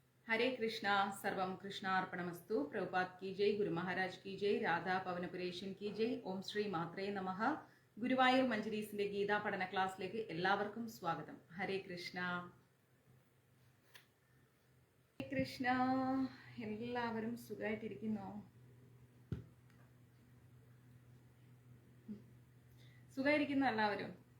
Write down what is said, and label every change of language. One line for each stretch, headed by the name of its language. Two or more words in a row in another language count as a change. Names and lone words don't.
Sanskrit: हरे कृष्णा सर्वम कृष्णार्पणमस्तु।
Hindi: प्रभुपाद की जय, गुरु महाराज की जय, राधा പവനപുരേശൻ की जय।
Sanskrit: ഓം ശ്രീ മാത്രേ നമഃ।
Malayalam: ഗുരുവായൂർ മഞ്ജരീസിന്റെ ഗീതാ പഠന ക്ലാസ്സിലേക്ക് എല്ലാവർക്കും സ്വാഗതം. ഹരേ കൃഷ്ണ. ഹരേ കൃഷ്ണ. എല്ലാവരും സുഖമായിട്ടിരിക്കുന്നോ? സുഖമായിരിക്കുന്നു എല്ലാവരും?